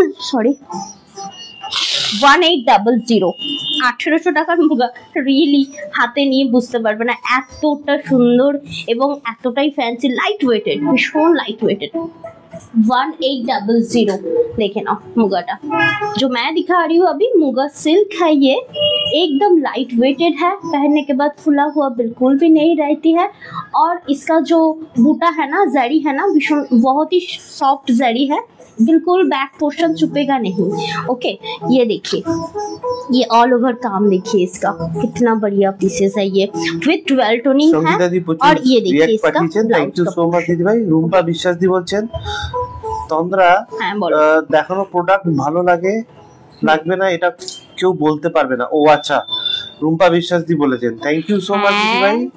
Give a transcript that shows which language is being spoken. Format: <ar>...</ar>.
<bn>Sorry 1800 1800 টাকার muga. Really হাতে নিয়ে বুঝতে পারবে না এতটা সুন্দর এবং এতটাই ফ্যান্সি, লাইট ওয়েটেড, ভীষণ লাইট ওয়েটেড।</bn> <hi>1800 देखे ना मुगाटा जो मैं दिखा रही हूँ अभी, मुगा सिल्क है, ये एकदम लाइट वेटेड है, पहनने के बाद फुला हुआ बिल्कुल भी नहीं रहती है। और इसका जो बूटा है ना, जड़ी है ना, बहुत ही सॉफ्ट जड़ी है, बिल्कुल बैक पोर्शन छुपेगा नहीं। ओके ये देखिए, ये ऑल ओवर काम देखिए इसका, कितना बढ़िया पीसेस है ये, विद डुअल टोनिंग है। और ये देखिए इसका</hi> <en>Thank you so much दीदी भाई।</en> <bn>रूम्पा বিশ্বাস দি বলছেন, তন্দ্রা দেখানো প্রোডাক্ট ভালো লাগে লাগবে না এটা কেউ বলতে পারবে না। ও আচ্ছা, রুম্পা বিশ্বাস দি বলেছেন, থ্যাংক ইউ সো মাচ দিদি ভাই।</bn>